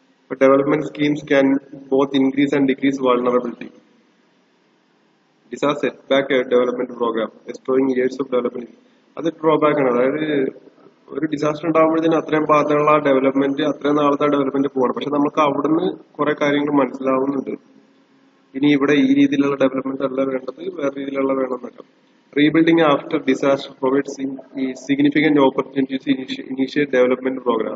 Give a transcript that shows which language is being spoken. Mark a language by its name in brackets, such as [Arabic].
[English] But development schemes can both increase and decrease vulnerability. Disaster setback a development program, destroying years of development. [Malayalam] അത് drawback ആണ്. അതായത് ഒരു disaster ഉണ്ടാകുമ്പോഴത്തേനും അത്രയും ഭാഗത്തുള്ള development, അത്രയും നാളത്തെ ഡെവലപ്മെന്റ് പോകണം. പക്ഷെ നമുക്ക് അവിടുന്ന് കുറെ കാര്യങ്ങൾ മനസ്സിലാവുന്നുണ്ട്. ഇനി ഇവിടെ ഈ രീതിയിലുള്ള ഡെവലപ്മെന്റ് അല്ല വേണ്ടത്, വേറെ രീതിയിലുള്ള വേണം എന്നൊക്കെ. [English] Rebuilding after disaster provides significant opportunities to initiate development program.